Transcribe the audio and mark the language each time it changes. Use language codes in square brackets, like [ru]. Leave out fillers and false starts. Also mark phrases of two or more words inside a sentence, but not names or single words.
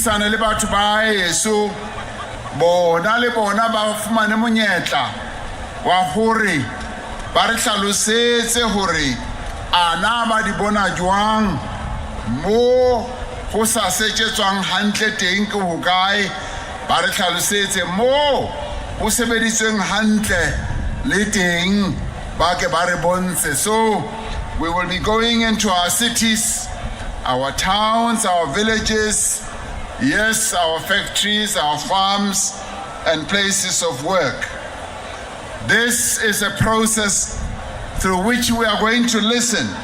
[st] le batho ba heso bona le bona ba fumane monyetla wa hore ba re hlalosetse hore ana ba di bona jwang mo go sa setsetswang hantle teng ke hokae ba re hlalosetse mo ho sebeditsweng hantle le teng ba ke ba re bontshe. [en] So we will be going into our cities, our towns, our villages, yes, our factories, our farms, and places of work. This is a process through which we are going to listen.